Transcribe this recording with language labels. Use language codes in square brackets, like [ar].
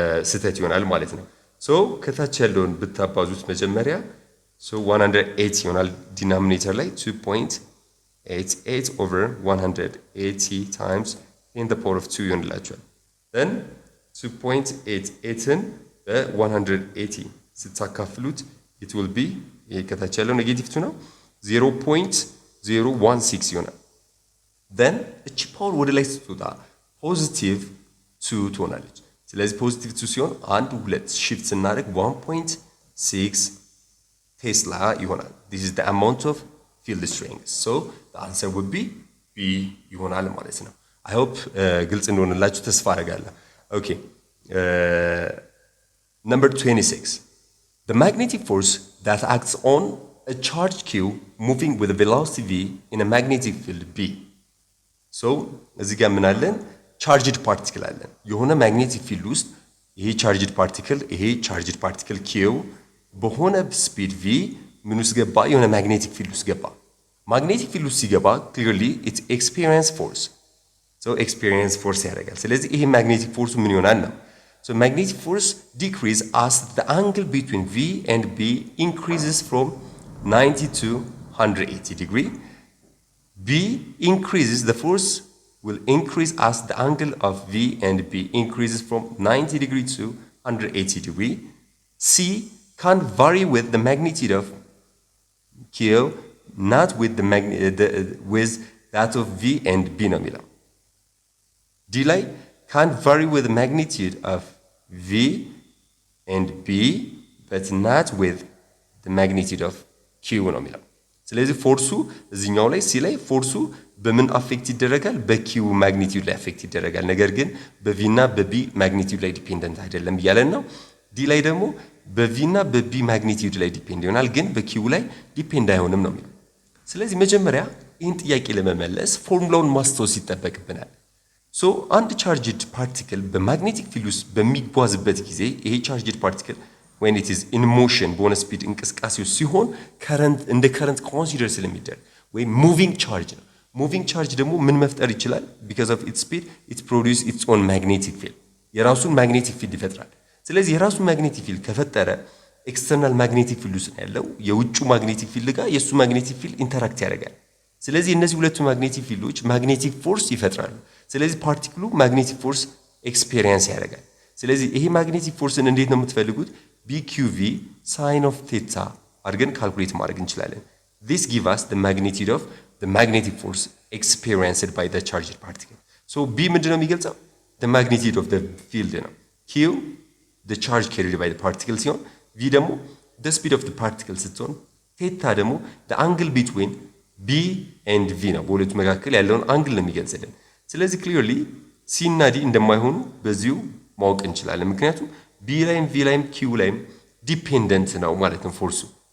[am] ስህተት ይሆናል ማለት ነው። ሶ ከታች ያለውን ብታባዙት መጀመሪያ 180 ይሆናል። ዲናሚኔተር ላይ [en] 2.88 over 180 times 10 the power of 2 [am] ይሆንላችኋል። then 2.88ን በ180 ስታካፍሉት [en] it will be [am] ይሄ ከታች ያለው ኔጌቲቭ 2 ነው 0.016 ይሆናል። then እቺ ፓወር ወደ ላይ ስትወጣ ፖዚቲቭ 2 ትሆናለች። ስለዚህ ፖዚቲቭ 2 ሲሆን 2 shift ስናደርግ 1.6 ቴስላ ይሆናል። [en] this is the amount of field strength. so the answer would be B [am] ይሆናል ማለት ነው። [en] I hope [am] ግልጽ እንደሆነላችሁ ተስፋ አደርጋለሁ። [en] okay number 26, the magnetic force that acts on a charged Q moving with a velocity v in a magnetic field B. [am] so እዚህ ጋር ምን አለን? charged particle አለን። የሆነ magnetic field ውስጥ ይሄ charged particle Q በሆነ ስፒድ v ምን ውስጥ ገባ? የሆነ magnetic field ውስጥ ገባ። magnetic field ውስጥ ሲገባ [en] clearly it experience force. [am] so experience force ያደርጋል። ስለዚህ ይሄ magnetic force ምን ይሆናል ነው? [en] so magnetic force decrease as the angle between V and B increases from 90 to 180 degree. B increases, the force will increase as the angle of V and B increases from 90 degree to 180 degree. C can vary with the magnitude of Q, not with with that of V and B ነው የሚለው። D ላይ can vary with the magnitude of V and B but not with the magnitude of Q ነው የሚለው። [am] ስለዚህ ፎርሱ እዚህኛው ላይ ሲ ላይ ፎርሱ በምን አፌክት ይደረጋል? በኪው ማግኒቲዩድ ላይ አፌክት ይደረጋል። ነገር ግን በቪ እና በቢ ማግኒቲዩድ ላይ ዲፔንደንት አይደለም እያለን ነው። ዲ ላይ ደግሞ በቪ እና በቢ ማግኒቲዩድ ላይ ዲፔንድ ይሆናል፣ ግን በኪው ላይ ዲፔንድ አይሆንም ነው የሚለው። ስለዚህ መጀመሪያ ይህን ጥያቄ ለመመለስ ፎርሙላውን ማስታወስ ይጠበቅብናል። ሶ አንድ ቻርጅድ ፓርቲክል በማግኔቲክ ፊልድ ውስጥ በሚጓዝበት ጊዜ ይሄ ቻርጅድ ፓርቲክል [en] when it is in motion [am] በሆነ ስፒድ እንቅስቃሴ ውስጥ ሲሆን እንደ ከረንት ኮንሲደር ስለሚደረግ ወይ ሙቪንግ ቻርጅ ነው። ሙቪንግ ቻርጅ ደግሞ ምን መፍጠር ይችላል? [en] because of its speed it produce its own magnetic field [am] የራሱን ማግኔቲክ ፊልድ ይፈጥራል። ስለዚህ የራሱን ማግኔቲክ ፊልድ ከፈጠረ ኤክስተርናል ማግኔቲክ ፊልድ ውስጥ ያለው የውጩ ማግኔቲክ ፊልድ ጋር የሱ ማግኔቲክ ፊልድ ኢንተራክት ያደርጋል። ስለዚህ እነዚህ ሁለቱ ማግኔቲክ ፊልዶች ማግኔቲክ ፎርስ ይፈጥራሉ። ስለዚህ ፓርቲክሉ ማግኔቲክ ፎርስ ኤክስፔሪየንስ ያደርጋል። ስለዚህ ይሄ ማግኔቲክ ፎርስን እንዴት ነው የምትፈልጉት? [en] BQV sin of theta [am] አድርገን ካልኩሌት ማድረግ እንችላለን። [en] This give us the magnitude of the magnetic force experienced by the charged particle. [am] So B ምንድነው የሚገልጸው? [en] The magnitude of the field [am] ነው። Q [en] the charge carried by the particle [am] ሲሆን V ደግሞ [en] the speed of the particle [am] ስትሆን theta ደግሞ [en] the angle between B and V [am] ነው። በሁለቱ መካከል ያለውን አንግል ነው የሚገልጽልን። ስለዚህ clearly C እና D እንደማይሆኑ በዚሁ ማወቅ እንችላለን። ምክንያቱም B ላይም V ላይም Q ላይም ዲፔንደንት ነው ማለት ነው ፎርሱ።